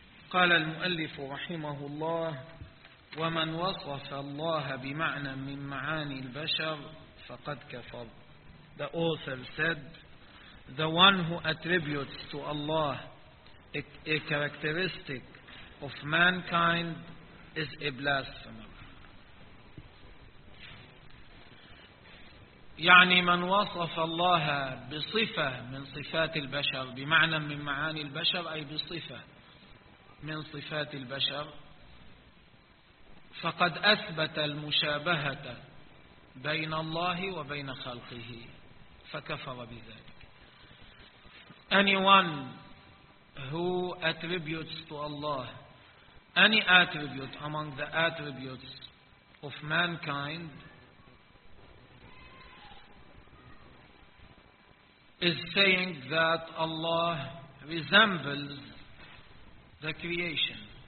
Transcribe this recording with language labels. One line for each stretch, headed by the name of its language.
Arabic: قال المؤلف رحمه الله ومن وصف الله بمعنى من معاني البشر فقد كفر.
English: The author said, the one who attributes to Allah a characteristic of mankind is a blasphemer.
Arabic: يعني من وصف الله بصفة من صفات البشر بمعنى من معاني البشر أي بصفة من صفات البشر فقد أثبت المشابهة بين الله وبين خلقه فكفر بذلك.
English: Anyone who attributes to Allah any attribute among the attributes of mankind is saying that Allah resembles the creation.